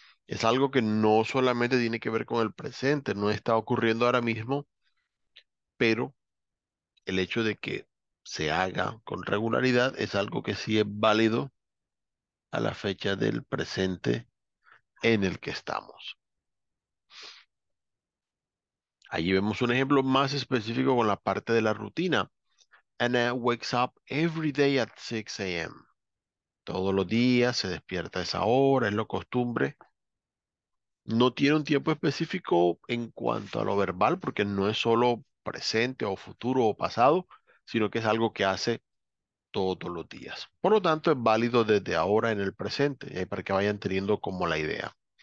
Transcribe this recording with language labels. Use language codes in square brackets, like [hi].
[es] Es algo que no solamente tiene que ver con el presente, no está ocurriendo ahora mismo, pero el hecho de que se haga con regularidad es algo que sí es válido a la fecha del presente en el que estamos. Allí vemos un ejemplo más específico con la parte de la rutina. [en] Anna wakes up every day at 6 a.m. [es] Todos los días se despierta a esa hora, es lo costumbre. No tiene un tiempo específico en cuanto a lo verbal, porque no es solo presente o futuro o pasado, sino que es algo que hace todos los días. Por lo tanto, es válido desde ahora en el presente, para que vayan teniendo como la idea.